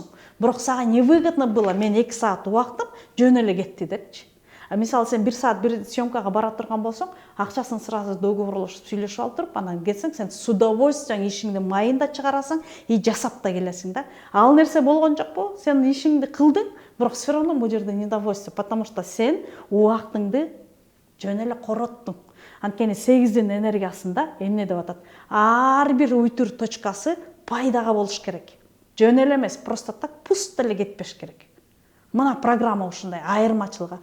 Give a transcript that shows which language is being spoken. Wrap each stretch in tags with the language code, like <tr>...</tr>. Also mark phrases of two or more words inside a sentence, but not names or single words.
<ky>Бирок сага</ky> <ru>невыгодно было,</ru> <ky>мен 2 саат убактым жөн эле кетти депчи. А мисалы сен 1 саат бир съемкага бара турган болсоң, акчасын сразу договорлошуп сүйлөшүп алып туруп, анан кетсең, сен</ky> <ru>с удовольствием</ru> <ky>ишиңди майын да чыгарасың и жасап да келесиң да. Ал нерсе болгон жокпу? Сен ишиңди кылдың, бирок</ky> <ru>все равно</ru> <ky>бул жерде недовольство,</ky> <ru>потому что</ru> <ky>сен убактыңды жөн эле короттуң. Анткени 8дин энергиясында эмне деп атат? Ар бир уйтур точкасы пайдага болуш керек. Жөн эле эмес,</ky> <ru>просто так</ru> <ky>пуст эле кетпеш керек. Мына программа ушундай, айырмачылыгы.</ky>